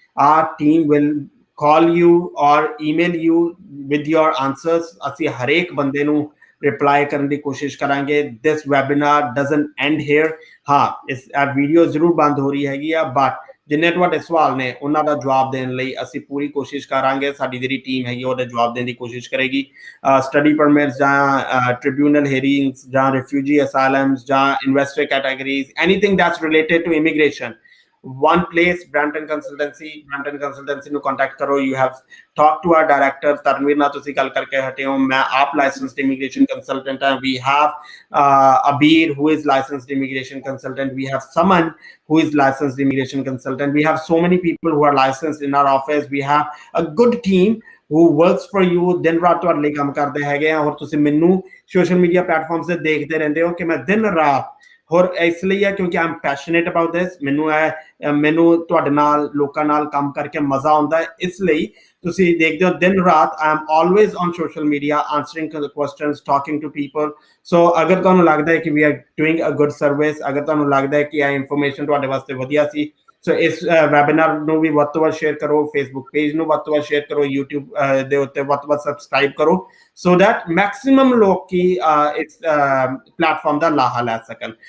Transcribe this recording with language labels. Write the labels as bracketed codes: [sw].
[en] Our team will call you or email you with your answers. [pa] ਅਸੀਂ ਹਰੇਕ ਬੰਦੇ ਨੂੰ ਰਿਪਲਾਈ ਕਰਨ ਦੀ ਕੋਸ਼ਿਸ਼ ਕਰਾਂਗੇ. [en] This webinar doesn't end here. [pa] ਹਾਂ, ਇਸ ਵੀਡੀਓ ਜ਼ਰੂਰ ਬੰਦ ਹੋ ਰਹੀ ਹੈਗੀ ਆ, ਬਟ ਜਿੰਨੇ ਤੁਹਾਡੇ ਸਵਾਲ ਨੇ ਉਹਨਾਂ ਦਾ ਜਵਾਬ ਦੇਣ ਲਈ ਅਸੀਂ ਪੂਰੀ ਕੋਸ਼ਿਸ਼ ਕਰਾਂਗੇ. ਸਾਡੀ ਜਿਹੜੀ ਟੀਮ ਹੈਗੀ ਉਹਦਾ ਜਵਾਬ ਦੇਣ ਦੀ ਕੋਸ਼ਿਸ਼ ਕਰੇਗੀ. ਸਟੱਡੀ ਪਰਮਿਟਸ ਜਾਂ ਟ੍ਰਿਬਿਊਨਲ ਹੀਅਰਿੰਗਸ ਜਾਂ ਰਿਫਿਊਜੀ ਅਸਾਈਲਮਸ ਜਾਂ investor categories, [en] anything that's related to immigration, one place, [pa] Brampton Consultancy ਨੂੰ ਕੰਟੈਕਟ ਕਰੋ। [en] You have talked to our director [pa] Taranveer ਨਾਲ ਤੁਸੀਂ ਗੱਲ ਕਰਕੇ ਹਟੇ ਹੋ। ਮੈਂ ਆਪ licensed immigration consultant ਹਾਂ। [en] We have Abir, who is licensed immigration consultant. We have Saman, who is licensed immigration consultant. We have so many people who are licensed in our office. We have a good team who works for you, [pa] ਦਿਨ ਰਾਤ ਤੁਹਾਡੇ ਲਈ ਕੰਮ ਕਰਦੇ ਹੈਗੇ ਆ। ਔਰ ਤੁਸੀਂ ਮੈਨੂੰ ਸੋਸ਼ਲ ਮੀਡੀਆ ਪਲੇਟਫਾਰਮਸ ਤੇ ਦੇਖਦੇ ਰਹਿੰਦੇ ਹੋ ਕਿ ਮੈਂ ਦਿਨ ਰਾਤ, ਹੋਰ ਇਸ ਲਈ ਹੈ ਕਿਉਂਕਿ [en] I'm passionate about this, [pa] ਮੈਨੂੰ ਤੁਹਾਡੇ ਨਾਲ ਲੋਕਾਂ ਨਾਲ ਕੰਮ ਕਰਕੇ ਮਜ਼ਾ ਆਉਂਦਾ ਹੈ। ਇਸ ਲਈ ਤੁਸੀਂ ਦੇਖਦੇ ਹੋ ਦਿਨ ਰਾਤ [en] I am always on social media answering questions, talking to people. [pa] So ਅਗਰ ਤੁਹਾਨੂੰ ਲੱਗਦਾ ਹੈ ਕਿ [en] we are doing a good service, [pa] ਅਗਰ ਤੁਹਾਨੂੰ ਲੱਗਦਾ ਹੈ ਕਿ ਇਹ ਇਨਫੋਰਮੇਸ਼ਨ ਤੁਹਾਡੇ ਵਾਸਤੇ ਵਧੀਆ ਸੀ, ਸੋ ਇਸ ਵੈਬਿਨਾਰ ਨੂੰ ਵੀ ਵੱਧ ਤੋਂ ਵੱਧ ਸ਼ੇਅਰ ਕਰੋ, ਫੇਸਬੁੱਕ ਪੇਜ ਨੂੰ ਵੱਧ ਤੋਂ ਵੱਧ ਸ਼ੇਅਰ ਕਰੋ, YouTube ਦੇ ਉੱਤੇ ਵੱਧ ਤੋਂ ਵੱਧ ਸਬਸਕ੍ਰਾਈਬ ਕਰੋ, [en] so that maximum [pa] ਲੋਕ ਕੀ ਇਸ ਪਲੇਟਫਾਰਮ ਦਾ ਲਾਹਾ ਲੈ ਸਕਣ।